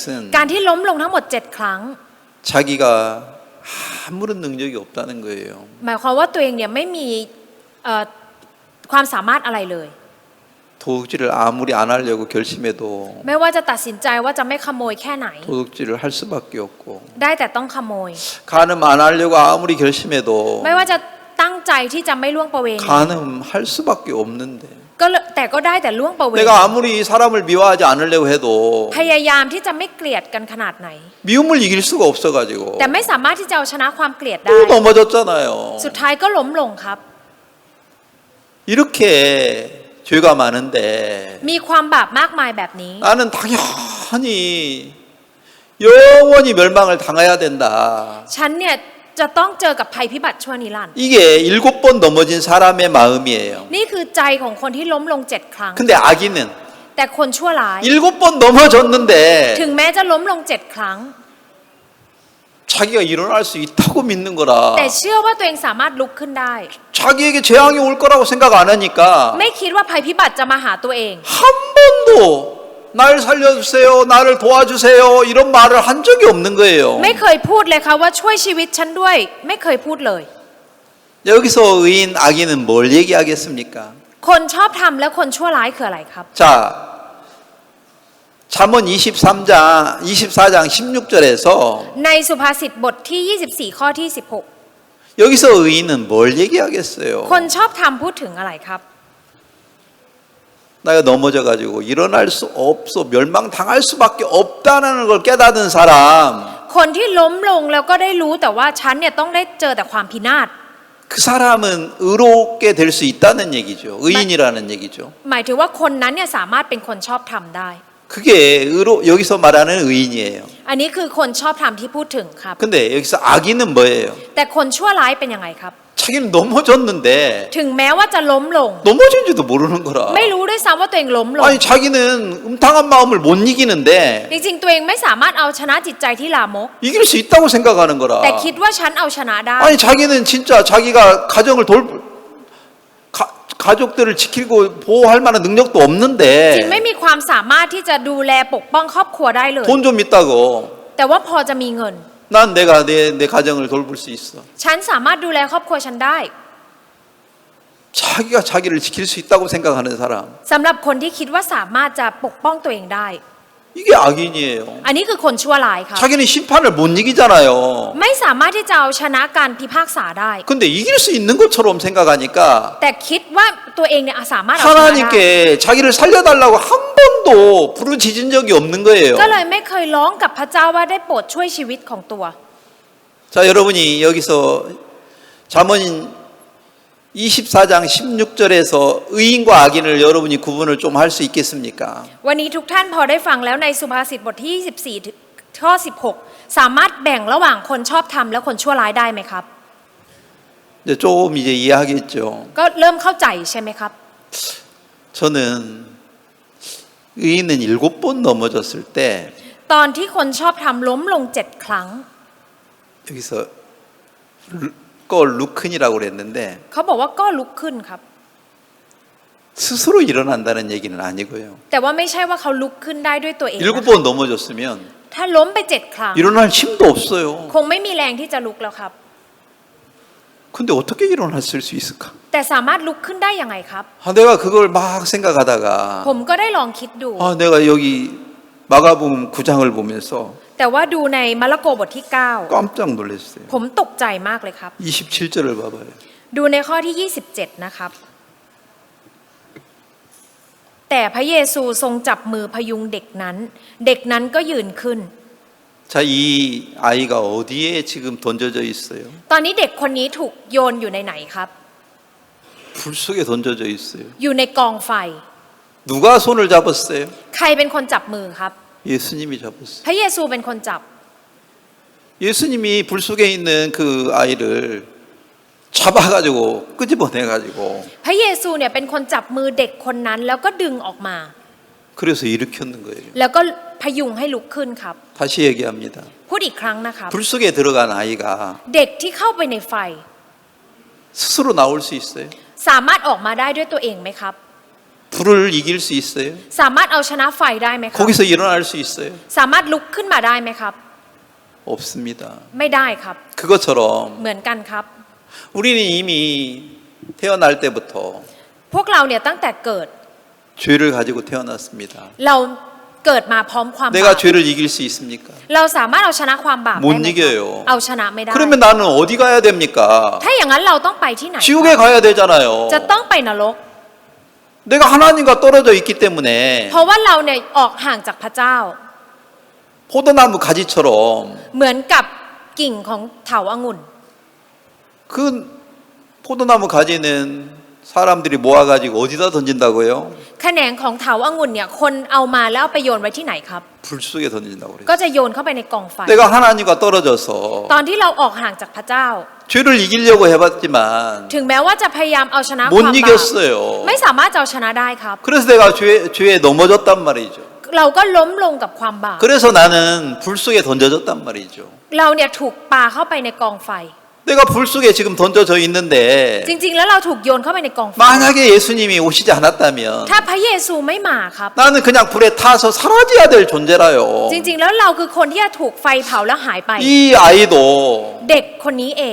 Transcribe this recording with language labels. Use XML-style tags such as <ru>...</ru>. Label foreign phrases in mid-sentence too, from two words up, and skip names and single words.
<th>การที่ล้มลงทั้งหมด7 ครั้ง</th> <ko>자기가 아무런 능력이 없다는 거예요.</ko> <th>หมายความว่าตัวเองเนี่ยไม่มีความสามารถอะไรเลย</th> <ko>도둑질을 아무리 안 하려고 결심해도</ko> <th>ไม่ว่าจะตัดสินใจว่าจะไม่ขโมยแค่ไหน</th> <ko>도둑질을 할 수밖에 없고</ko> <th>ได้แต่ต้องขโมย</th> <ko>간음 안 하려고 아무리 결심해도</ko> <th>ไม่ว่าจะตั้งใจที่จะไม่ล่วงประเวณี</th> <ko>간음할 수밖에 없는데</ko> <th>แต่ก็ได้แต่ล่วงประเวณี</th> <ko>내가 아무리 사람을 미워하지 않으려고 해도</ko> <th>พยายามที่จะไม่เกลียดกันขนาดไหน</th> <ko>미움을 이길 수가 없어가지고</ko> <th>แต่ไม่สามารถที่จะเอาชนะความเกลียดได้</th> <ko>또 넘어졌잖아요.</ko> <th>สุดท้ายก็ล้มลงครับ</th> <ko>이렇게 죄가 많은데</ko> <th>มีความบาปมากมายแบบนี้</th> <ko>나는 당연히 영원히 멸망을 당해야 된다.</ko> <th>ฉันเนี่ยจะต้องเจอกับภัยพิบัติชั่วนิรันดร์</th> <ko>이게 7번 넘어진 사람의 마음이에요.</ko> <th>นี่คือใจของคนที่ล้มลง7 ครั้ง</th> <ko>근데 악인은</ko> <th>แต่คนชั่วร้าย</th> <ko>7번 넘어졌는데</ko> <th>ถึงแม้จะล้มลง7 ครั้ง</th> <ko>자기가 일어날 수 있다고 믿는 거라.</ko> <th>แต่เชื่อว่าตัวเองสามารถลุกขึ้นได้</th> <ko>자기에게 재앙이 올 거라고 생각 안 하니까</ko> <th>ไม่คิดว่าภัยพิบัติจะมาหาตัวเอง</th> <ko>한 번도 날 살려주세요, 나를 도와주세요 이런 말을 한 적이 없는 거예요.</ko> <th>ไม่เคยพูดเลยค่ะว่าช่วยชีวิตฉันด้วย ไม่เคยพูดเลย</th> <ko>여기서 의인 악인은 뭘 얘기하겠습니까?</ko> <th>คนชอบทำและคนชั่วร้ายคืออะไรครับ</th> <ko>자, 잠언 24장 16절에서</ko> <th>ในสุภาษิตบทที่ 24 ข้อที่</th> <ko>여기서 의인은 뭘 얘기하겠어요?</ko> <th>16 คนชอบทำพูดถึงอะไรครับ</th> <ko>내가 넘어져가지고 일어날 수 없어 멸망당할 수밖에 없다는 걸 깨닫은 사람</ko> <th>คนที่ล้มลงแล้วก็ได้รู้แต่ว่าฉันเนี่ยต้องได้เจอแต่ความพินาศ</th> <ko>그 사람은 의롭게 될 수 있다는 얘기죠. 의인이라는 얘기죠.</ko> <th>หมายถึงว่าคนนั้นเนี่ยสามารถเป็นคนชอบทำได้</th> <ko>그게 여기서 말하는 의인이에요.</ko> <th>อันนี้คือคนชอบทำที่พูดถึงครับ</th> <ko>근데 여기서 악인은 뭐예요?</ko> <th>แต่คนชั่วร้ายเป็นยังไงครับ</th> <ko>자기는 넘어졌는데</ko> <th>ถึงแม้ว่าจะล้มลง</th> <ko>넘어진지도 모르는 거라.</ko> <th>ไม่รู้ด้วยซ้ำว่าตัวเองล้มลง</th> <ko>아니 자기는 음탕한 마음을 못 이기는데</ko> <th>จริงๆตัวเองไม่สามารถเอาชนะจิตใจที่ลามก</th> <ko>이길 수 있다고 생각하는 거라.</ko> <th>แต่คิดว่าฉันเอาชนะได้</th> <ko>아니 자기는 진짜 자기가 가족들을 지키고 보호할 만한 능력도</ko> <th>จริง</th> <ko>없는데</ko> <th>ไม่มีความสามารถที่จะดูแลปกป้องครอบครัวได้เลย</th> <ko>돈 좀 있다고</ko> <th>แต่ว่าพอจะมีเงิน</th> <ko>난 내가 내 가정을 돌볼 수 있어.</ko> <th>ฉันสามารถดูแลครอบครัวฉันได้</th> <ko>자기가 자기를 지킬 수 있다고 생각하는 사람</ko> <th>สำหรับคนที่คิดว่าสามารถจะปกป้องตัวเองได้</th> <ko>이게 악인이에요.</ko> <th>อันนี้คือคนชั่วร้ายค่ะ</th> <ko>자기는 심판을 못 이기잖아요.</ko> <th>ไม่สามารถที่จะเอาชนะการพิพากษาได้</th> <ko>근데 이길 수 있는 것처럼 생각하니까</ko> <th>แต่คิดว่าตัวเองเนี่ยสามารถเอาชนะได้</th> <ko>하나님께 자기를 살려달라고 한 번도 부르짖은 적이 없는 거예요.</ko> <th>ก็เลยไม่เคยร้องกับพระเจ้าว่าได้โปรดช่วยชีวิตของตัว</th> <ko>자, 여러분이 여기서 잠언 24장 16절에서 의인과 악인을 여러분이 구분을 좀 할 수 있겠습니까?</ko> <th>วันนี้ทุกท่านพอได้ฟังแล้วในสุภาษิตบทที่ 24 ข้อ 16 สามารถแบ่งระหว่างคนชอบธรรมและคนชั่วร้ายได้ไหมครับ</th> <ko>이제 조금 이제 이해하겠죠.</ko> <th>ก็เริ่มเข้าใจใช่ไหมครับ</th> <ko>저는 의인은 7번 넘어졌을 때</ko> <th>ตอนที่คนชอบธรรมล้มลง7 ครั้ง</th> <ko>여기서 거 루큰이라고 그랬는데</ko> <th>เขาบอกว่าก็ลุกขึ้นครับ</th> <ko>스스로 일어난다는 얘기는 아니고요.</ko> <th>แต่ว่าไม่ใช่ว่าเขาลุกขึ้นได้ด้วยตัวเองนะคะ</th> <ko>7번 넘어졌으면</ko> <th>ถ้าล้มไป7 ครั้ง</th> <ko>일어날 힘도 없어요.</ko> <th>คงไม่มีแรงที่จะลุกแล้วครับ</th> <ko>근데 어떻게 일어났을 수 있을까?</ko> <th>แต่สามารถลุกขึ้นได้ยังไงครับ</th> <ko>내가 그걸 막 생각하다가</ko> <th>ผมก็ได้ลองคิดดู</th> <ko>내가 여기 마가복음 9장을 보면서</ko> <th>แต่ว่าดูในมาระโกบทที่</th> <ko>깜짝 놀랐어요.</ko> <th>9 ผมตกใจมากเลยครับ</th> <ko>27절을 봐봐요.</ko> <th>ดูในข้อที่ 27 นะครับ แต่พระเยซูทรงจับมือพยุงเด็กนั้น เด็กนั้นก็ยืนขึ้น</th> <ko>자, 이 아이가 어디에 지금 던져져 있어요?</ko> <th>ตอนนี้เด็กคนนี้ถูกโยนอยู่ในไหนครับ</th> <ko>불 속에 던져져 있어요.</ko> <th>อยู่ในกองไฟ</th> <ko>누가 손을 잡았어요?</ko> <th>ใครเป็นคนจับมือครับ</th> <ko>예수님이 잡았어요.</ko> <th>พระเยซูเป็นคนจับ</th> <ko>예수님이 불 속에 있는 그 아이를 잡아가지고 끄집어내가지고</ko> <th>พระเยซูเนี่ยเป็นคนจับมือเด็กคนนั้นแล้วก็ดึงออกมา</th> <ko>그래서 일으켰는 거예요.</ko> <th>แล้วก็พยุงให้ลุกขึ้นครับ</th> <ko>다시 얘기합니다.</ko> <th>พูดอีกครั้งนะครับ</th> <ko>불 속에 들어간 아이가</ko> <th>เด็กที่เข้าไปในไฟ</th> <ko>스스로 나올 수 있어요?</ko> <th>สามารถออกมาได้ด้วยตัวเองไหมครับ</th> <ko>불을 이길 수 있어요?</ko> <th>สามารถเอาชนะไฟได้ไหมครับ</th> <ko>거기서 일어날 수 있어요?</ko> <th>สามารถลุกขึ้นมาได้ไหมครับ</th> <ko>없습니다.</ko> <th>ไม่ได้ครับ</th> <ko>그것처럼</ko> <th>เหมือนกันครับ</th> <ko>우리는 이미 태어날 때부터</ko> <th>พวกเราเนี่ยตั้งแต่เกิด</th> <ko>죄를 가지고 태어났습니다.</ko> <th>เราเกิดมาพร้อมความบา</th> <ko>내가</ko> <th>ป</th> <ko>죄를 이길 수 있습니까?</ko> <th>เราสามารถเอาชนะความบาปได้ไหม</th> <ko>못</ko> <th>ครับ</th> <ko>이겨요.</ko> <th>เอาชนะไม่ได้</th> <ko>그러면 나는 어디 가야 됩니까?</ko> <th>ถ้าอย่างนั้นเราต้องไปที่ไหน</th> <ko>지옥에 가야 되잖아요.</ko> <th>จะต้องไปนรก</th> <ko>내가 하나님과 떨어져 있기 때문에</ko> <th>เพราะว่าเราเนี่ยออกห่างจากพระเจ้า</th> <ko>포도나무 가지처럼</ko> <th>เหมือนกับกิ่งของเถาองุ่น</th> <ko>그 포도나무 가지는 사람들이 모아가지고 어디다 던진다고요?</ko> <th>แขนงของเถาองุ่นเนี่ยคนเอามาแล้วเอาไปโยนไว้ที่ไหนครับ</th> <ko>불 속에 던진다고 그래요.</ko> <th>ก็จะโยนเข้าไปในกองไฟ</th> <ko>내가 하나님과 떨어져서</ko> <th>ตอนที่เราออกห่างจากพระเจ้า</th> <ko>죄를 이기려고 해봤지만</ko> <th>ถึงแม้ว่าจะพยายามเอาชนะค</th> <ko>못</ko> <th>วามบาป</th> <ko>이겼어요.</ko> <th>ไม่สามารถจะเอาชนะได้ครับ</th> <ko>그래서 내가 죄에 넘어졌단 말이죠.</ko> <th>เราก็ล้มลงกับความบาป</th> <ko>그래서 나는 불 속에 던져졌단 말이죠.</ko> <th>เราเนี่ยถูกปาเข้าไปในกองไฟ</th> <ko>내가 불 속에 지금 던져져 있는데</ko> <th>จริงๆแล้วเราถูกโยนเข้าไปในกองไฟ</th> <ko>만약에 예수님이 오시지 않았다면</ko> <th>ถ้าพระเยซูไม่มาครับ</th> <ko>나는 그냥 불에 타서 사라져야 될 존재라요.</ko> <th>จริงๆแล้วเราคือคนที่จะถูกไฟเผาแล้วหายไป</th> <ko>이 아이도</ko> <th>เด็กคนนี้เอง</th>